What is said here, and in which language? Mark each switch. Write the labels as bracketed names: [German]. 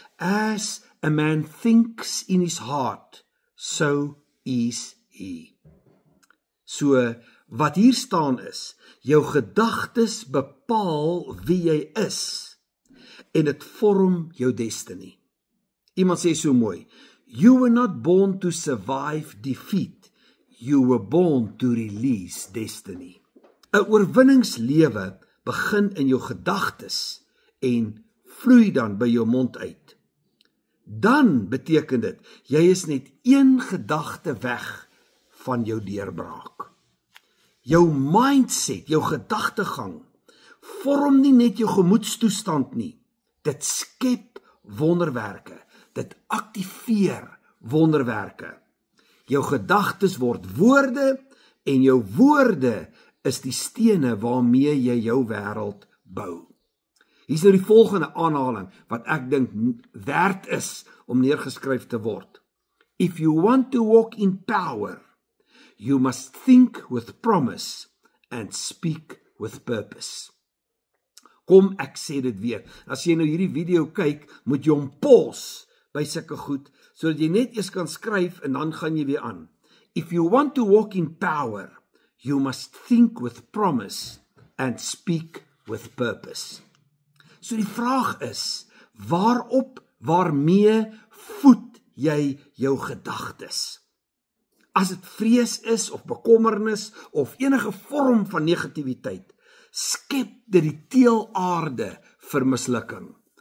[English] As a man thinks in his heart, so is he. [Afrikaans] So, wat hier staan is, jou gedagtes bepaal wie jy is, en dit vorm jou destiny. Iemand sê so mooi, [English] you were not born to survive defeat, you were born to release destiny. [Afrikaans] 'n Oorwinningslewe begin in jou gedagtes en vloei dan by jou mond uit. Dan beteken dit, jy is net een gedagte weg van jou deurbraak. Jou mindset, jou gedagtegang, vorm nie net jou gemoedstoestand nie. Dit skep wonderwerke, dit aktiveer wonderwerke. Jou gedagtes word woorde en jou woorde is die stene waarmee jy jou wêreld bou. Hier is nou die volgende aanhaling wat ek dink werd is om neergeskryf te word. [English] If you want to walk in power, you must think with promise and speak with purpose. [Afrikaans] Kom, ek sê dit weer. As jy nou hierdie video kyk, moet jy hom pause by sulke goed, sodat jy net eers kan skryf en dan gaan jy weer aan. [English] If you want to walk in power, you must think with promise and speak with purpose. [Afrikaans] So die vraag is, waarmee voed jy jou gedagtes? As dit vrees is of bekommernis of enige vorm van negativiteit, skep dit die teelaarde vir mislukking.